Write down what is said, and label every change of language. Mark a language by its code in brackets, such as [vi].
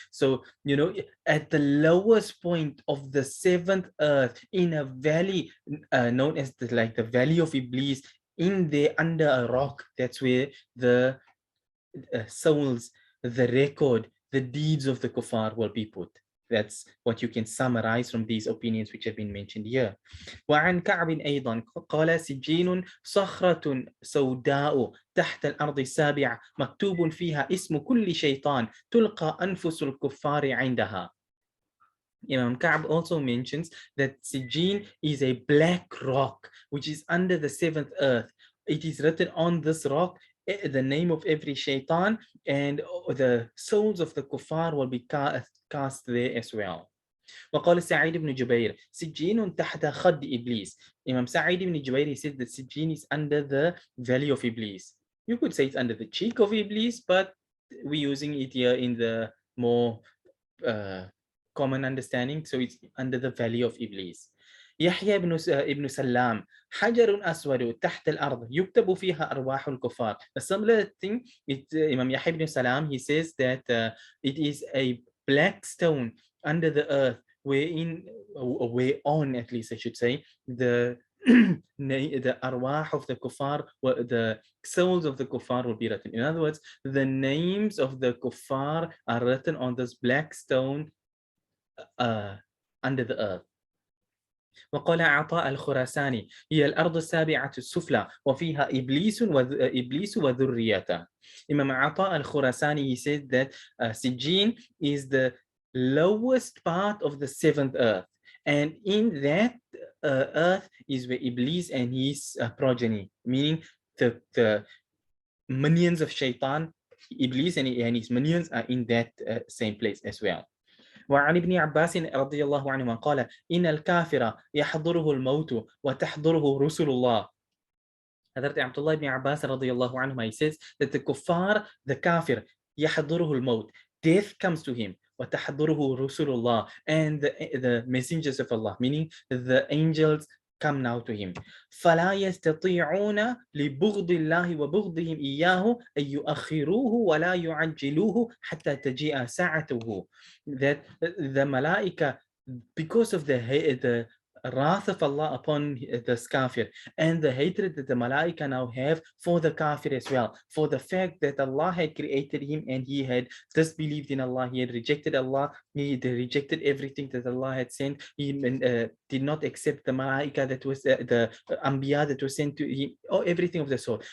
[en] So, you know, at the lowest point of the 7th earth, in a valley known as the valley of Iblis, in there under a rock, that's where the souls, the record, the deeds of the kuffar will be put. That's what you can summarize from these opinions which have been mentioned here. [ar] وعن كعب أيضا قال سجين صخرة سوداء تحت الأرض السابعة مكتوب فيها اسم كل شيطان تلقى أنفس الكفار عندها. [en] Imam Ka'b also mentions that Sijjeen is a black rock which is under the 7th earth. It is written on this rock the name of every shaitan, and the souls of the kuffar will be cast there as well. [ar] وقال سعيد بن جبير سجين تحت خد إبليس. [en] Imam Sa'id ibn Jubair, he said that Sijjeen is under the valley of Iblis. You could say it's under the cheek of Iblis, but we're using it here in the more common understanding, so it's under the valley of Iblis. [ar] يحيى ابن سلام حجر أسود تحت الأرض يكتب فيها أرواح الكفار. [en] A similar thing, Imam Yahya ibn Salam, he says that it is a black stone under the earth, whereon, at least I should say, the arwah of the kuffar, the souls of the kuffar will be written. In other words, the names of the kuffar are written on this black stone under the earth. [ar] وقال عطاء الخراساني هي الأرض السابعة السفلى وفيها إبليس وذريته. [en] Imam Ata al-Khurasani, he said that Sijjeen is the lowest part of the 7th earth, and in that earth is where Iblis and his progeny, meaning the minions of Shaitan, Iblis and his minions are in that same place as well. [ar] وعن ابن عباس رضي الله عنهما قال إن الكافر يحضره الموت وتحضره رسل الله [en] Hazrat Abdullah ibn Abbas radiallahu anhu, he says that the kuffar, the kafir, [ar] يحضره الموت, [en] death comes to him. [ar] وتحضره رسول الله, [en] and the messengers of Allah, meaning the angels, come now to him. [ar] فلا يستطيعون لبغض الله وبغضهم إياه أن يؤخروه ولا يعجلوه حتى تجيء ساعته. [en] That the malaika, because of the wrath of Allah upon the kafir, and the hatred that the malaika now have for the kafir as well, for the fact that Allah had created him and he had disbelieved in Allah, he had rejected Allah, he had rejected everything that Allah had sent, he did not accept the malaika that was the anbiya that was sent to him, or everything of the sort.